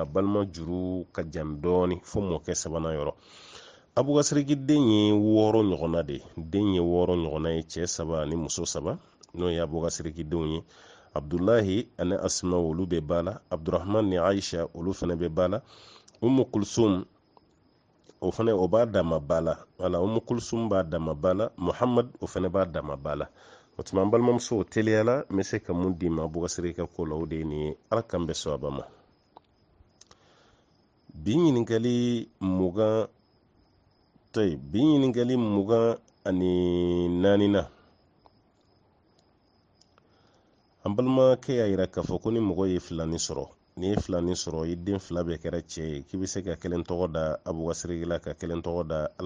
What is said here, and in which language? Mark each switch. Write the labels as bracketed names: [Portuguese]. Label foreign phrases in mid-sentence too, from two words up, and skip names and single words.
[Bambara] balima juru ka jan dɔɔni fo mɔkɛ sabanan yɔrɔ Abubakar den ye 6 ɲɔgɔnna de den ye 6 ɲɔgɔnna ye cɛ 3 ani muso 3 n'o ye Abubakar denw ye Abdullahi ani Asma olu bɛ ba la Abdurrahman ni Aisha olu fana bɛ ba la Ummu Kulsum o fana o b'a dama ba la wala Ummu Kulsum b'a dama ba la Muhammad o fana b'a dama ba la o tuma an balimamuso teliyala n bɛ se ka mun d'i ma Abubakar ka ko la o de ye nin ye ala kan bɛ sɔn a ba ma bi ɲininkali 20 ani 4 na an balimakɛ y'a jira k'a fɔ ko ni mɔgɔ ye filani sɔrɔ n'i ye filani sɔrɔ i den 2 bɛɛ kɛra cɛ ye k'i bɛ se ka kelen tɔgɔ da Abubakar la ka kelen tɔgɔ da ala